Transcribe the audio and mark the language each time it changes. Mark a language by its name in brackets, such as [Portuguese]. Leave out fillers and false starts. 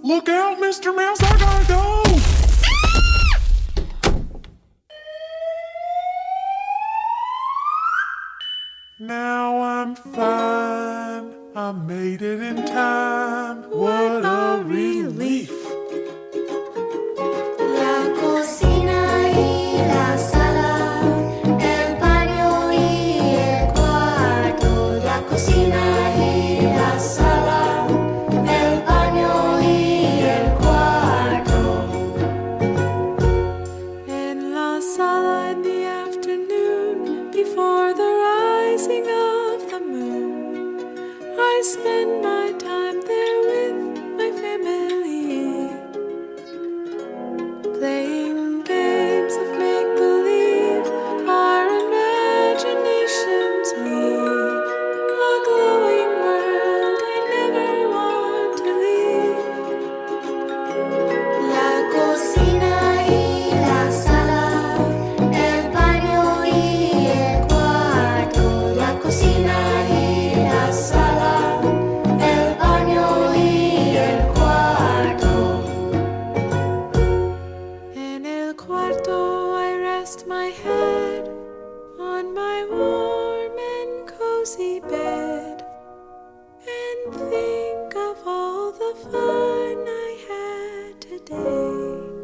[English] Look out, Mr. Mouse, I gotta go! Now I'm fine, I made it in time. What a relief! [Spanish] La cocina y la sala, el baño y el cuarto. La cocina y la sala, el baño y el cuarto. [English] In la sala in the afternoon, before the rising of the moon, I spend my time there with my family, playing games of make-believe, our imaginations weave, a glowing world I never want to leave. [Spanish] La cocina y la sala, el baño y el cuarto. La cocina y la sala, el baño y el cuarto. En el cuarto [English] I rest my head on my warm and cozy bed and think of all the fun I had today.